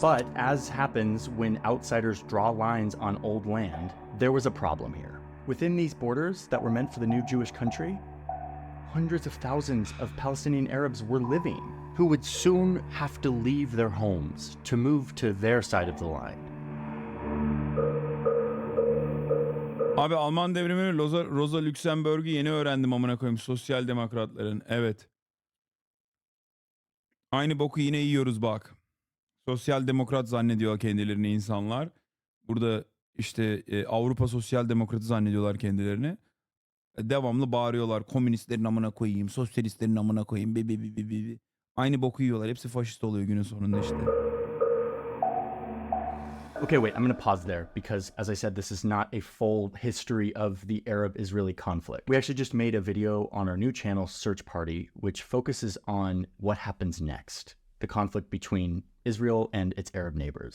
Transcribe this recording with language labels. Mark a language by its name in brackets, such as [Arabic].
[English] But as happens when outsiders draw lines on old land, there was a problem here. Within these borders that were meant for the new Jewish country, hundreds of thousands of Palestinian Arabs were living, who would soon have to leave their homes to move to their side of the line. [Turkish] Abi Alman devrimini Rosa Luxemburg'u yeni öğrendim amına koyayım. Sosyal demokratların. Evet. Aynı boku yine yiyoruz bak. Sosyal demokrat zannediyor kendilerini insanlar. Burada işte Avrupa sosyal demokratı zannediyorlar kendilerini. Devamlı bağırıyorlar. Komünistlerin amına koyayım, sosyalistlerin amına koyayım. Aynı boku yiyorlar. Hepsi faşist oluyor günün sonunda işte. [English] Okay, wait, I'm going to pause there because, as I said, this is not a full history of the Arab-Israeli conflict. We actually just made a video on our new channel, Search Party, which focuses on what happens next, the conflict between Israel and its Arab neighbors.